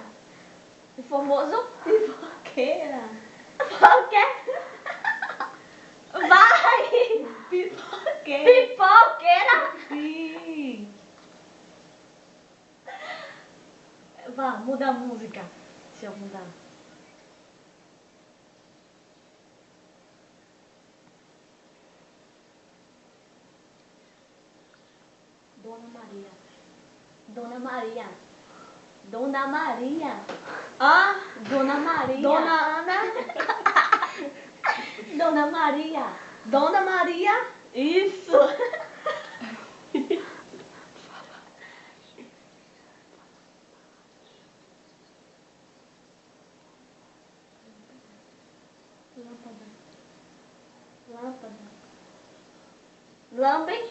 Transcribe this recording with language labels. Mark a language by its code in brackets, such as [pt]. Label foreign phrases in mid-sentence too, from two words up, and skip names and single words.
[pt] O famoso pipoqueira. Por quê? Vai! Pipoqueira. Pipoqueira? Sim. Vá, muda a música. Deixa eu mudar. Dona Maria. Dona Maria. Dona Maria. Ah, Dona Maria. Dona Ana. Dona Maria. Dona Maria. Isso. Lâmpada. Lâmpada. Lambe?